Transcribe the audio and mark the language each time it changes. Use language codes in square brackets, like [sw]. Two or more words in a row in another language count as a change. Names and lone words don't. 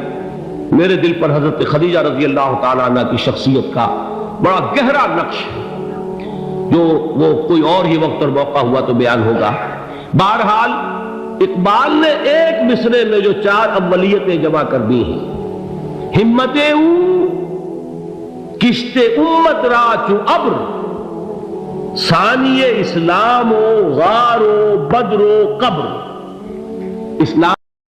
[ur] میرے دل پر حضرت خدیجہ رضی اللہ تعالیٰ عنہ کی شخصیت کا بڑا گہرا نقش ہے، جو وہ کوئی اور ہی وقت اور موقع ہوا تو بیان ہوگا۔ بہرحال اقبال نے ایک مصرے میں جو چار اولیتیں جمع کر دی ہیں، [fa] ہمت او کشت امت را چو ابر، ثانی اسلام و غار و بدر و قبر۔ [ur] اسلام